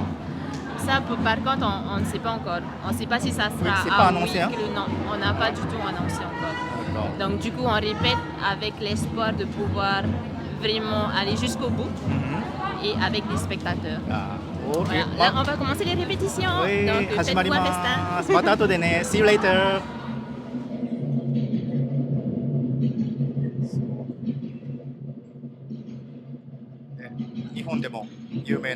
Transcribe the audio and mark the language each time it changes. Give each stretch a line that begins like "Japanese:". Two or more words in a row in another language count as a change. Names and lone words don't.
French: Ça, par contre, on ne sait pas encore. On ne sait pas si ça sera Oui, c'est pas à annoncé, hein? huis clos. Non, on n'a pas du tout annoncé encore. D'accord. Donc du coup, on répète avec l'espoir de pouvoir vraiment aller jusqu'au bout Mhm. et avec des spectateurs. Ah, ok. Voilà. Là, on va commencer les répétitions.
Japanese: はい、
French: Donc
Japanese: 始まり
French: faites-vous un
Japanese: ま
French: festin.
Japanese: す。また後でね。
English: See you later.
Japanese: ね日本でも有名